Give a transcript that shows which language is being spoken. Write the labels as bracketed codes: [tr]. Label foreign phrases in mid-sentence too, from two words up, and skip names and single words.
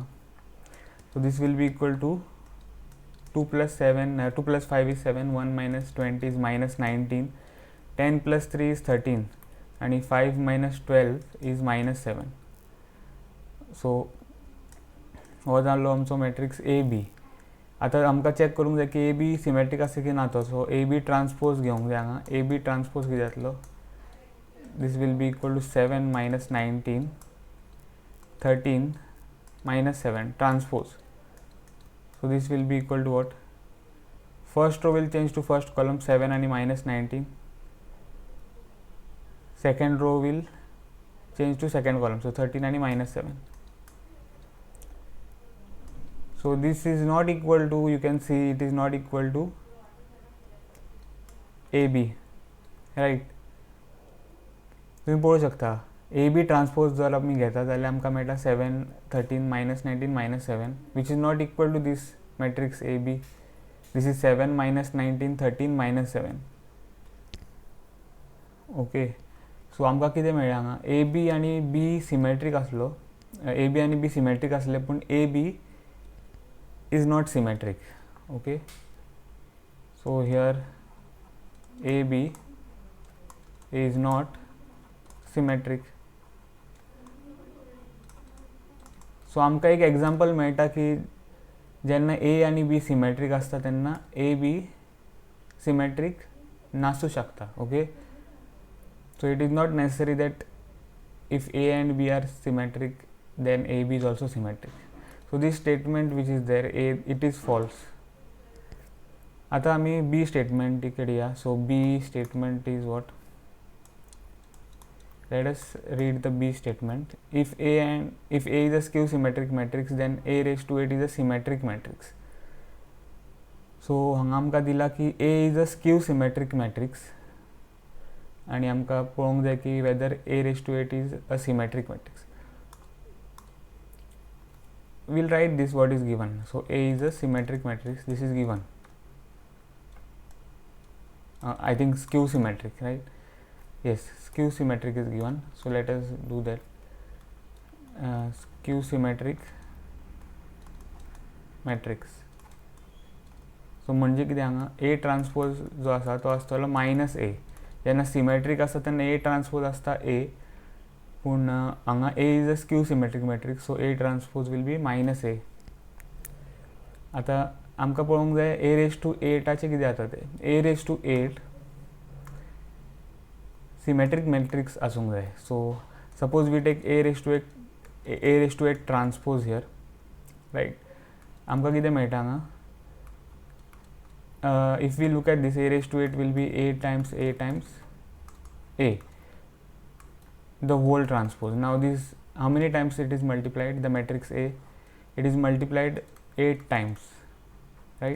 [en] So this will be equal to 2 plus 7 2 plus 5 is 7, 1 minus 20 is -19, 10 plus 3 is 13 and 5 minus 12 is -7. [kok] So हो जालो आमचो [en] matrix A B. [kok] आतां आमकां चॅक करूंक जाय की ए बी सिमेट्रीक आसा की ना तो. सो [en] A B transpose [kok] घेवंक जाय हांगा. [en] A B transpose [kok] कितें जातलो, [en] this will be equal to 7 minus 19 13 minus 7 transpose. So this will be equal to what, first row will change to first column 7 and minus 19, second row will change to second column, so 13 and minus 7. So this is not equal to, you can see it is not equal to AB, right. [kok] तुम्ही पळोवंक शकता [en] A B transpose [kok] जर आमी घेता जाल्यार आमकां मेळटा [en] 7 13 minus 19 minus 7 which is not equal to this matrix A B. This is 7 minus 19 13 minus 7. [kok] ओके. सो आमकां कितें मेळ्ळें हांगा, ए बी आनी बी सिमेट्रीक आसलो, ए बी आनी बी सिमेट्रीक आसले पूण [en] A B is not symmetric. [kok] ओके. [en] So here A B is not symmetric. [kok] सो आमकां एक एग्जाम्पल मेळटा की जेन्ना ए आनी बी सिमेट्रीक आसता तेन्ना ए बी सिमेट्रीक नासूं शकता. ओके. [en] So it is not necessary that if A and B are symmetric then A B is also symmetric. So this statement which is there it is false. [kok] आतां आमी [en] B statement [kok] कडेन या. [en] So B statement is what, let us read the B statement. If A is a skew symmetric matrix, then A raised to 8 is a symmetric matrix. So [kok] हांगा आमकां दिला की [en] A is a skew symmetric matrix [kok] आनी आमकां पळोवंक जाय की [en] whether A raised to 8 is a symmetric matrix. We'll write this what is given. So A is a symmetric matrix. This is given. I think skew symmetric, right? Yes, skew symmetric is given. So let us do that. Skew symmetric matrix. [kok] So म्हणजे कितें हांगा [en] A transpose [kok] जो आसा तो आसतलो [en] minus A. [kok] जेन्ना सिमेट्रीक आसता तेन्ना [en] A transpose [kok] आसता A, पूण हांगा [en] A is a skew symmetric matrix, [kok] सो [en] A transpose will be minus A. [kok] आतां आमकां पळोवंक जाय [en] A raise to [kok] 8चे कितें जाता तें. [en] A raise to 8 symmetric matrix [kok] आसूंक जाय. [en] So suppose we take A raise to 8 transpose here, right. [kok] आमकां कितें मेळटा हांगा, [en] if we look at this, A raised to 8 will be A times A, the whole transpose. Now this, how many times it is multiplied, the matrix A, it is multiplied 8 times, right.